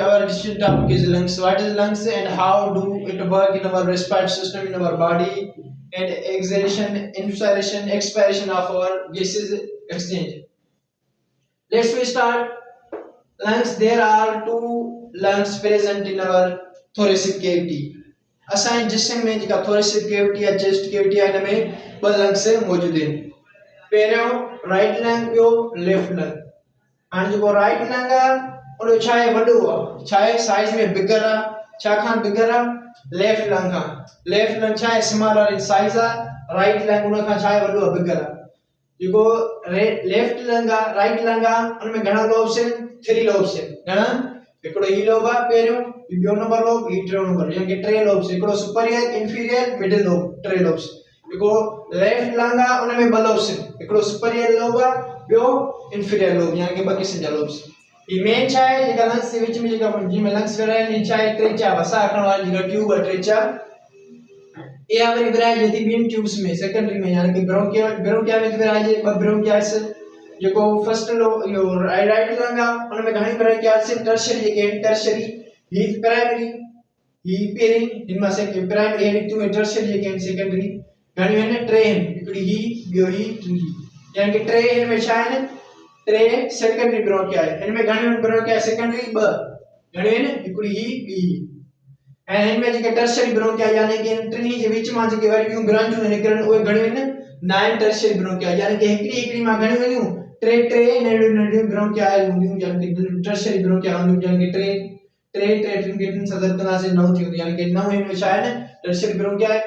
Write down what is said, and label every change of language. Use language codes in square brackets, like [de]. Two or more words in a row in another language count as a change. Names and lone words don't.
[en] Our discussion topic is lungs. What is lungs and how do it work in our respiratory system in our body, and exhalation, inspiration, expiration of our gases exchange. Let's we start. Lungs. There are two lungs present in our thoracic cavity. [sd] असांजे जिस्म में जेका [en] thoracic cavity [sd] या [en] chest cavity [sd] आहे, इनमें ॿ lungs मौजूद आहिनि. पहिरियों [en] right lung, [sd] ॿियो [en] left lung. [sd] हाणे जेको [en] right lung [sd] आहे उन छा आहे, वॾो आहे, छा आहे, साइज में bigger आहे. छा खां bigger आहे, [en] left lung [sd] खां. [en] left lung [sd] छा आहे, [en] smaller in size [sd] आहे. [en] right lung [sd] उन खां छा आहे, वॾो आहे, bigger आहे. जेको [en] left lung [sd] आहे, [en] right lung [sd] आहे, उन में घणा lobes आहिनि, 3 lobes आहिनि. घणा, हिकिड़ो ही लोब आहे पहिरियों, ॿियो नंबर लोब, ही टियों नंबर, यानी कि 3 लोब्स. हिकिड़ो [en] superior, inferior, middle lobe, 3 lobes. [sd] जेको [en] left lung [sd] आहे उन में 2 लोब्स आहिनि. हिकिड़ो [en] superior lobe [sd] आहे, ॿियो [en] inferior lobe, [sd] यानी कि 2 किस्म जा लोब्स. ही मेन छा आहे, जेका लंग्स जे विच में जेका जिमें लंग्स विरहायल आहिनि, छा आहे, ट्रेचा, वसा खणण वारी जेका ट्यूब आहे, ट्रेचा. इहा वरी विरहाइजे थी ॿिनि ट्यूब्स में, सेकेंडरी में, यानी कि ब्रोंकिया में विरहाइजे, 2 ब्रोंकियास. जेको फर्स्ट लो यो [en] right lung [sd] आहे उन में घणी ब्रोंकियास, टर्शियरी जेके आहिनि, टर्शियरी, ही प्राइमरी, ही पहिरीं, इनमें से प्राइमरी है, तुम टर्शियरी जेके आहिनि, सेकेंडरी घणी आहिनि, 3 आहिनि. हिकिड़ी ही, ॿियो ही, ही, यानी कि 3 हिन में छा आहिनि, 3 [en] secondary bronchia [sd] आहे. हिन में घणी [en] bronchia secondary [sd] 2, घणी आहिनि, हिकिड़ी ही, ॿी. ऐं हिन में जेके [en] tertiary bronchia [sd] यानी कि टिनी जे विच मां जेके वरी ॿियूं ब्रांचूं निकिरनि, उहे घणियूं आहिनि, 9 [en] tertiary bronchia, [sd] यानी कि हिकिड़ी मां घणियूं आहिनि, 3 नंढियूं ब्रोंकिया हूंदियूं, यानी कि [en] tertiary bronchia [sd] हूंदियूं, यानी कि 3 टिन सदर कंदासीं 9 थी वेंदी, यानी कि 9 हिन में छा आहे न, [en] tertiary bronchia [sd] आहे.